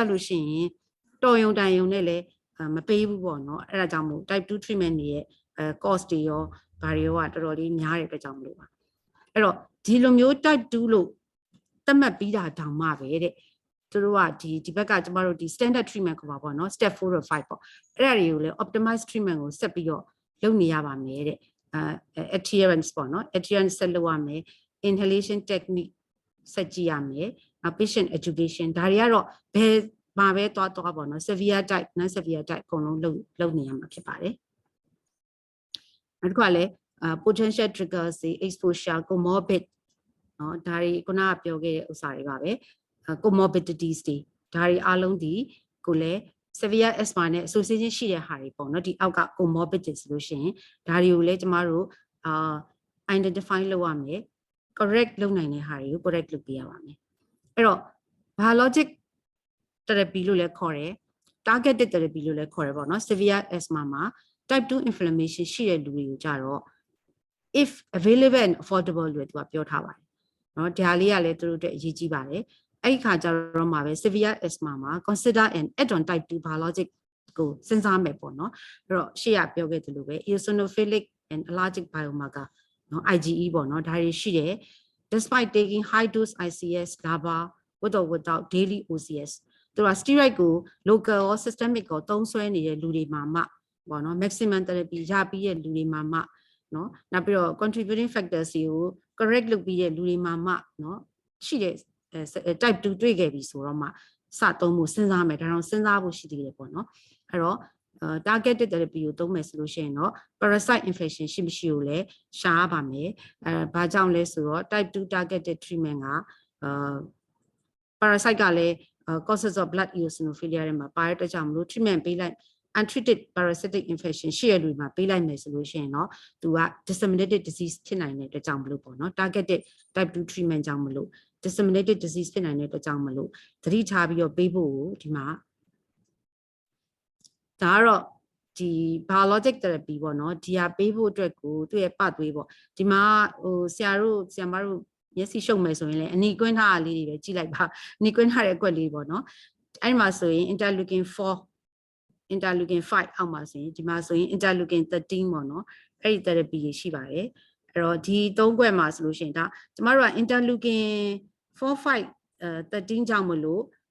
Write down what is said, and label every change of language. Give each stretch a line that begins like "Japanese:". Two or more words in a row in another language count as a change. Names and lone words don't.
Burmese: လို့ရှိရင်တော်ယုံတန်ယုံနဲ့လည်းမပေးဘူးပေါ့နော်အဲ့ဒါကြောင့်မို့
English: type 2 treatment
Burmese: တွေရဲ့cost တွေရောဘာတွေရောကတော်တော်လေးများတဲ့အတွက်ကြောင့်မလို့ပါအဲ့တော့ဒီလိုမျိုး type 2 လို့သတ်မှတ်ပြီးတာတောင်မှပဲတဲ့သူတို့ကဒီဘက်ကကျမတို့ဒီ
English: standard treatment
Burmese: ခေါ်ပါပေါ့နော်
English: step 4 or 5
Burmese: ပေါ့အဲ့ဒါတွေကိုလည်း optimize treatment ကိုဆက်ပြီးတော့လုပ်နေရပါမယ်တဲ့adherence ပေါ့နော် adherence ဆက်လုပ်ရမယ်
English: inhalation technique
Burmese: ဆက်ကြည့်ရမယ်နောက် patient education ဒါတွေကတော့ဘယ်မှာပဲသွားပေါ့နော်
English: severe type non severe type
Burmese: အကုန်လုံးလုပ်နေရမှာဖြစ်ပါတယ်နောက်တစ်ခါလည်း
English: potential triggers
Burmese: တွေ exposure comorbid နော်ဒါတွေခုနကပြောခဲ့တဲ့ဥစ္စာတွေပါပဲcomorbidities တွေဒါတွေအားလုံးဒီကိုလည်း
English: severe asthma
Burmese: နဲ့ association ရှိတဲ့ဟာတွေပေါ့နော်ဒီအောက်က comorbidities ဆိုလို့ရှိရင်ဒါတွေကိုလည်းကျမတို့ identify လုပ်ရမယ် correct လုပ်နိုင်တဲ့ဟာတွေကို correct လုပ်ပေးရပါမယ်အဲ့တော့
English: biologic therapy
Burmese: လို့လည်းခေါ်တယ်
English: targeted therapy
Burmese: လို့လည်းခေါ်တယ်ပေါ့နော်
English: severe asthma
Burmese: မှာ
English: type 2 inflammation
Burmese: ရှိတဲ့လူတွေကိုကြတော့
English: if available and affordable
Burmese: လို့သူကပြောထားပါတယ်နော် ဒါလေးကလည်းသူတို့အတွက်အရေးကြီးပါတယ်အဲ့ဒီခါကျတော့မှပဲ
English: severe asthma
Burmese: မှာ
English: consider an add-on type 2 biologic
Burmese: ကိုစဉ်းစားမယ်ပေါ့နော်အဲ့တော့ရှေ့ကပြောခဲ့သလိုပဲ eosinophilic
English: and allergic biomarker
Burmese: နော် IgE ပေါ့နော်ဒါတွေရှိတယ်
English: despite taking high dose ICS LABA with or without daily OCS
Burmese: သူက steroid ကို
English: local or
Burmese: systemic ကိုသုံးစွဲနေတဲ့လူတွေမှာမှပေါ့နော်
English: maximum therapy
Burmese: ရပြီးတဲ့လူတွေမှာမှနော်နောက်ပြီးတော့
English: contributing factors
Burmese: တွေကို correct လုပ်ပြီးတဲ့လူတွေမှာမှနော်ရှိတဲ့type 2တွေ့ခဲ့ပြီဆိုတော့မှစသုံးဖို့စဉ်းစားမယ်ဒါတော့စဉ်းစားဖို့ရှိသေးတယ်ပေါ့နော်အဲ့တော့
English: targeted therapy
Burmese: ကိုသုံးမယ်ဆိုလို့ရှိရင်တော့
English: parasite infection
Burmese: ရှိမရှိကိုလည်းရှားပါမယ်ဘာကြောင့်လဲဆိုတော့
English: type 2 targeted treatment
Burmese: က parasite ကလည်း
English: causes of blood eosinophilia
Burmese: တွေမှာပါတဲ့အတွက်ကြောင့်မလို့ treatment ပေးလိုက်
English: untreated parasitic infection
Burmese: ရှိရတဲ့လူမှာပေးလိုက်မယ်ဆိုလို့ရှိရင်တော့သူက
English: disseminated disease
Burmese: ဖြစ်နိုင်တဲ့အတွက်ကြောင့်မလို့ပေါ့နော်
English: targeted type 2 treatment
Burmese: ကြောင့်မလို့
English: disseminated disease
Burmese: ဖြစ်နိုင်တဲ့အတွက်ကြောင့်မလို့သတိထားပြီးတော့ပေးဖို့ဒီမှာ ဒါကတော့ဒီ
English: biologic therapy
Burmese: ပေါ့နော်ဒီဟာပေးဖို့အတွက်ကိုသူ့ရဲ့ပတ်သွေးပေါ့ဒီမှာဆရာမတို့မျက်စိရှုပ်မယ်ဆိုရင်လည်းအနီကွင်းထားလေးတွေပဲကြည့်လိုက်ပါအနီကွင်းထားတဲ့အကွက်လေးပေါ့နော်အဲ့ဒီမှာဆိုရင်
English: interleukin 4 interleukin 5
Burmese: အောက်မှာဆိုရင်ဒီမှာဆိုရင် interleukin 13ပေါ့နော်အဲ့ဒီ therapy တွေရှိပါတယ်အဲ့တော့ဒီ3ခွက်မှာဆိုလို့ရှိရင်ဒါကျမတို့က interleukin 4 5 13ကြောင့်မလို့